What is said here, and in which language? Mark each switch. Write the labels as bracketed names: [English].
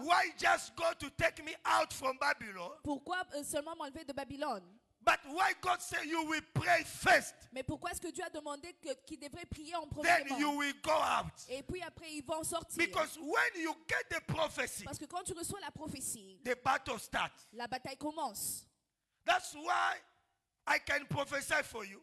[English] Why just God to take me out from Babylon? [French] pourquoi seulement m'enlever de Babylone? [English] But why God say you will pray first, [French] Mais pourquoi est-ce que Dieu a demandé qu'ils devraient prier en [English] then you [French] premier? [English] will go out? [French] Et puis après, ils vont sortir. [English] Because when you get the prophecy, [French] Parce que quand tu reçois la prophétie, [English] the battle starts. [French] la bataille commence. [English] That's why I can prophesy for you.